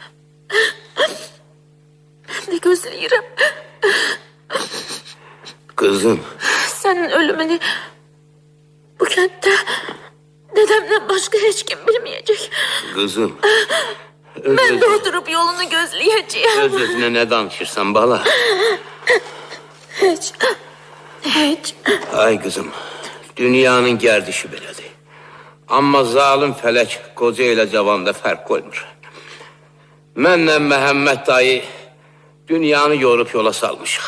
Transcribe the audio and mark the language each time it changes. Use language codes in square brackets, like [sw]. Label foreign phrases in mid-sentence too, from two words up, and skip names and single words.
[tr] Ben de gözleyirim. Kızım. Senin ölümünü bu kentte dedemden başka hiç kim bilmeyecek. Kızım. Ben de oturup yolunu gözleyeceğim. [az] Öz-özünə nə danışırsan bala? Hiç. Hiç. Ay kızım, dünyanın gərdişi belədir. Amma zalim fələk qoca ilə cavanda fərq qoymur. Mənlə Məhəmməd dayı dünyanı yorub yola salmışıq.